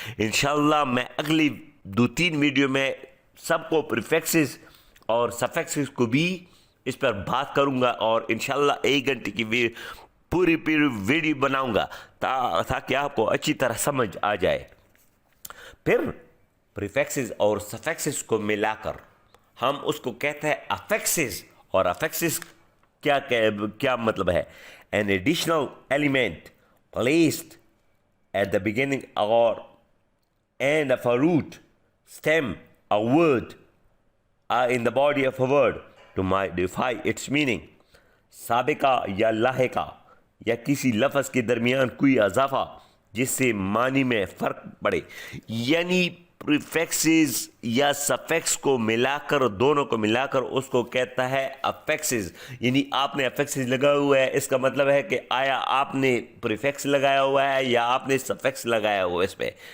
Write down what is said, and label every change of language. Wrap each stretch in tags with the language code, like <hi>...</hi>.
<ur>انشاءاللہ میں اگلی 2-3 ویڈیو میں سب کو پریفکسز اور سفکسز کو بھی اس پر بات کروں گا, اور انشاءاللہ 1 گھنٹے کی پوری ویڈیو بناؤں گا تاکہ آپ کو اچھی طرح سمجھ آ جائے. پھر پریفکسز اور سفکسز کو ملا کر ہم اس کو کہتے ہیں افکسز. اور افکسز کیا مطلب ہے؟</ur> <en>an additional element placed at the beginning or end of a root, stem, a word, in the body of a word to modify its meaning.</en> <ur>سابقہ یا لاحقہ یا کسی لفظ کے درمیان کوئی اضافہ جس سے معنی میں فرق پڑے. یعنی پریفکسز یا سفکس کو ملا کر, دونوں کو ملا کر اس کو کہتا ہے افکسز. یعنی آپ نے افکسز لگایا ہوا ہے, اس کا مطلب ہے کہ آیا آپ نے پریفکس لگایا ہوا ہے یا آپ نے سفکس لگایا ہوا ہے اس پہ.</ur>